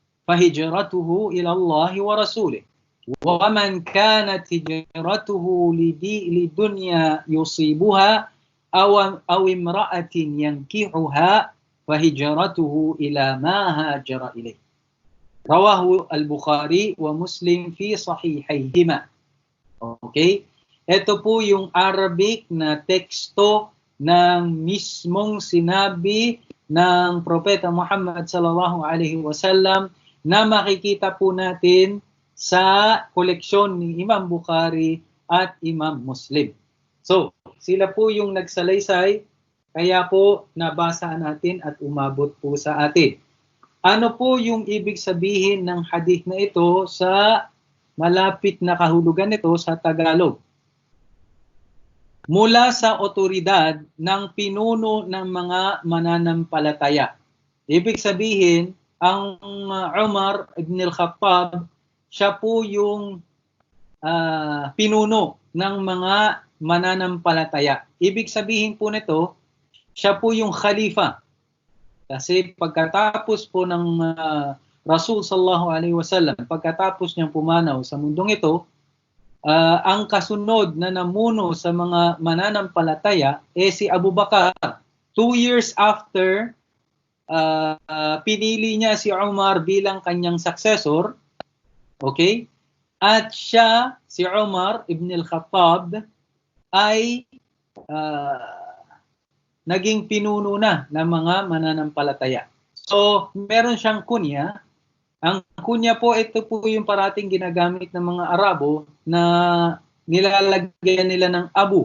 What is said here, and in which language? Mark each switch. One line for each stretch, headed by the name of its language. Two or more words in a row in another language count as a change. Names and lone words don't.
Arabic: فهجرته إلى الله ورسوله ومن كانت هجرته لدنيا يصيبها أو امرأة ينكحها فهجرته إلى ما هاجر إليه رواه البخاري ومسلم في صحيحيهما.
Filipino: Okay? Ito po yung Arabic na teksto ng mismong sinabi ng Propeta Muhammad
Arabic: صلى الله عليه وسلم
Filipino: na makikita po natin sa koleksyon ni Imam Bukhari at Imam Muslim. So, sila po yung nagsalaysay, kaya po nabasa natin at umabot po sa atin. Ano po yung ibig sabihin ng hadith na ito sa malapit na kahulugan nito sa Tagalog? Mula sa otoridad ng pinuno ng mga mananampalataya. Ibig sabihin, ang Umar ibn al-Khattab, siya po yung pinuno ng mga mananampalataya. Ibig sabihin po nito, siya po yung khalifa. Kasi pagkatapos po ng Rasul
Arabic: صلى الله عليه وسلم,
Filipino: pagkatapos niyang pumanaw sa mundong ito, ang kasunod na namuno sa mga mananampalataya si Abu Bakar.
English: 2 years after,
Filipino: pinili niya si Umar bilang kanyang successor. Okay? At siya, si Umar ibn al-Khattab, ay naging pinuno na ng mga mananampalataya. So, meron siyang kunya. Ang kunya po, ito po yung parating ginagamit ng mga Arabo na nilalagyan nila ng Abu.